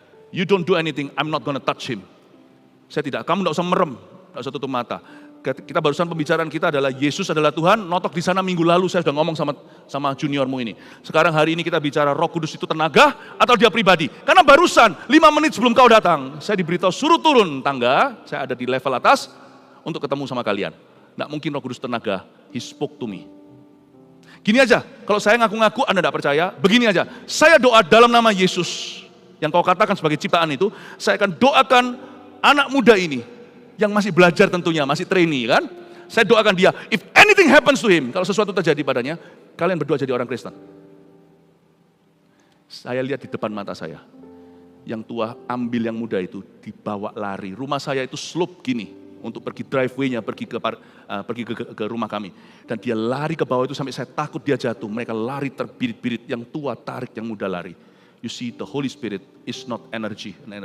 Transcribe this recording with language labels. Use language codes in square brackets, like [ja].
[en] You don't do anything, I'm not gonna touch him. [id] Kamu tidak usah merem, tidak usah tutup mata. Kita barusan pembicaraan kita adalah Yesus adalah Tuhan, notok di sana minggu lalu saya sudah ngomong sama juniormu ini. Sekarang hari ini kita bicara Roh Kudus itu tenaga atau dia pribadi. Karena barusan 5 menit sebelum kau datang, saya diberitahu suruh turun tangga, saya ada di level atas untuk ketemu sama kalian. Nggak mungkin Roh Kudus tenaga, [en] He spoke to me. [id] Gini aja, kalau saya ngaku-ngaku Anda tidak percaya, begini aja, saya doa dalam nama Yesus, yang kau katakan sebagai ciptaan itu, saya akan doakan anak muda ini, yang masih belajar tentunya, masih trainee kan. Saya doakan dia, [en] if anything happens to him, [id] kalau sesuatu terjadi padanya, kalian berdua jadi orang Kristen. Saya lihat di depan mata saya, yang tua ambil yang muda itu, dibawa lari. Rumah saya itu slope gini, untuk pergi driveway-nya, pergi ke rumah kami. Dan dia lari ke bawah itu sampai saya takut dia jatuh. Mereka lari terbirit-birit, yang tua tarik, yang muda lari. [en] You see, the Holy Spirit is not an energy.